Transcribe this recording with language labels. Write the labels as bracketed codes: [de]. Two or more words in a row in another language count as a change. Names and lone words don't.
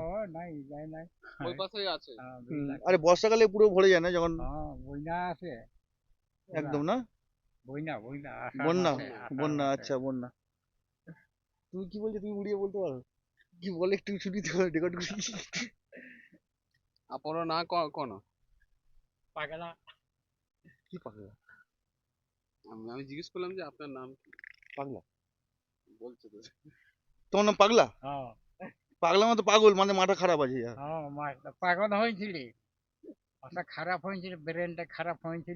[bn] ও নাই যাই নাই ওই পাশেই আছে। হ্যাঁ, বিল আছে। আরে বর্ষাকালে পুরো ভরে যায় না যখন? হ্যাঁ বইনা আছে একদম না? বইনা বইনা আষাঢ় বন্যা? মাসে, আষাঢ় বন্যা, মাসে। আচ্ছা বন্যা। তুমি কি বলছো, তুমি উড়িয়ে বলতে পারো? কি বলে একটু শুনি তো, রেকর্ড করি। [or] ଆପଣଙ୍କ ନାଁ କଣ? [bn] পাগলা কি পাগলা? আমি জিজ্ঞেস করলাম যে আপনার নাম কি? পাগলা? বলছে তো। তোমার নাম পাগলা? হ্যাঁ পাগলা মানে পাগল, মানে মাথা খারাপ আছে ইয়ার। হ্যাঁ পাগল হয়েছিলি মাথা খারাপ হয়েছিল ব্রেনটা খারাপ হয়েছিল